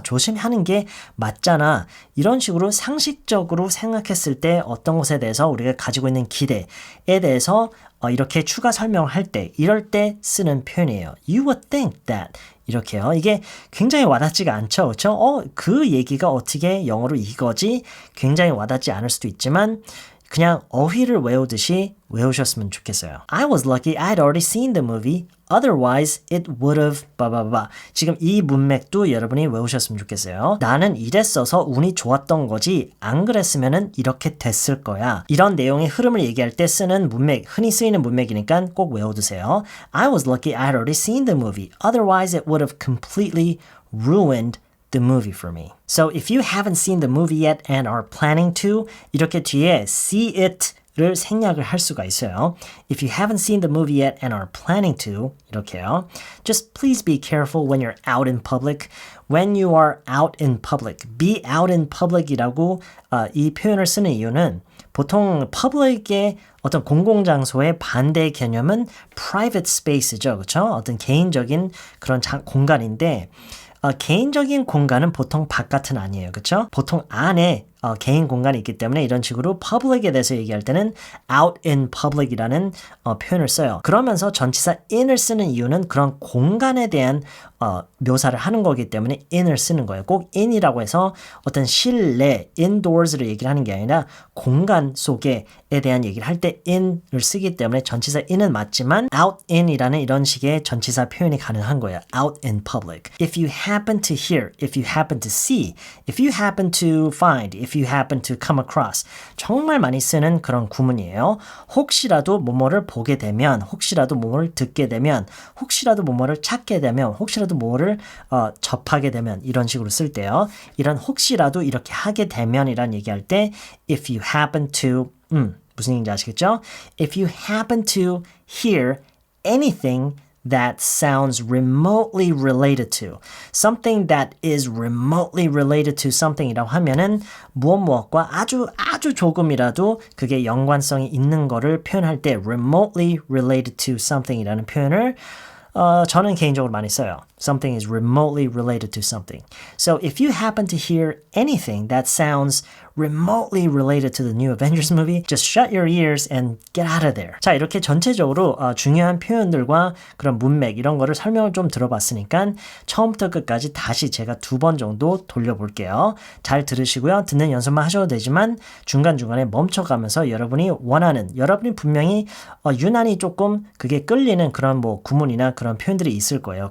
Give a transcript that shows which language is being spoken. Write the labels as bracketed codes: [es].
[ko] 조심하는 게 맞잖아. 이런 식으로 상식적으로 생각했을 때 어떤 것에 대해서 우리가 가지고 있는 기대에 대해서 이렇게 추가 설명을 할 때, 이럴 때 쓰는 표현이에요. [en] You would think that. 이렇게요. [ko] 이게 굉장히 와닿지가 않죠. 그렇죠? 그 얘기가 어떻게 영어로 이거지? 굉장히 와닿지 않을 수도 있지만 그냥 어휘를 외우듯이 외우셨으면 좋겠어요. [en] I was lucky I'd already seen the movie. Otherwise, it would have 바바바. [ko] 지금 이 문맥도 여러분이 외우셨으면 좋겠어요. 나는 이랬어서 운이 좋았던 거지 안 그랬으면은 이렇게 됐을 거야. 이런 내용의 흐름을 얘기할 때 쓰는 문맥, 흔히 쓰이는 문맥이니까 꼭 외워두세요. [en] I was lucky I'd already seen the movie. Otherwise, it would have completely ruined the movie for me. So if you haven't seen the movie yet and are planning to, [ko] 이렇게 뒤에 see it 를 생략을 할 수가 있어요. [en] If you haven't seen the movie yet and are planning to, 이렇게요. Just please be careful when you're out in public. When you are out in public. [ko] Be out in public이라고 이 표현을 쓰는 이유는 보통 public의 어떤 공공장소의 반대 개념은 private space죠. 그렇죠? 어떤 개인적인 그런 공간인데 개인적인 공간은 보통 바깥은 아니에요. 그렇죠? 보통 안에 개인 공간이 있기 때문에 이런 식으로 public에 대해서 얘기할 때는 out in public이라는 표현을 써요. 그러면서 전치사 in을 쓰는 이유는 그런 공간에 대한 묘사를 하는 거기 때문에 in을 쓰는 거예요. 꼭 in이라고 해서 어떤 실내, indoors를 얘기를 하는 게 아니라 공간 속에에 대한 얘기를 할 때 in을 쓰기 때문에 전치사 in은 맞지만 out in이라는 이런 식의 전치사 표현이 가능한 거예요. [en] out in public. If you happen to hear, if you happen to see, if you happen to find, if you happen to come across. [ko] 정말 많이 쓰는 그런 구문이에요. 혹시라도 뭐뭐를 보게 되면, 혹시라도 뭐뭐를 듣게 되면, 혹시라도 뭐뭐를 찾게 되면, 혹시라도 뭐를 접하게 되면 이런 식으로 쓸 때요. 이런 혹시라도 이렇게 하게 되면이란 얘기할 때 if you happen to 무슨 얘기인지 아시겠죠? [en] If you happen to hear anything that sounds remotely related to. Something that is remotely related to something [ko] 이라고 하면은 무엇과 아주 조금이라도 그게 연관성이 있는 거를 표현할 때 remotely related to something이라는 표현을 저는 개인적으로 많이 써요. [en] Something is remotely related to something. So if you happen to hear anything that sounds remotely related to the new Avengers movie, just shut your ears and get out of there. [ko] 자, 이렇게 전체적으로 중요한 표현들과 그런 문맥 이런 거를 설명을 좀 들어봤으니까 처음부터 끝까지 다시 제가 2번 정도 돌려볼게요. 잘 들으시고요. 듣는 연습만 하셔도 되지만 중간중간에 멈춰가면서 여러분이 원하는, 여러분이 분명히 유난히 조금 그게 끌리는 그런 뭐 구문이나 그런 표현들이 있을 거예요.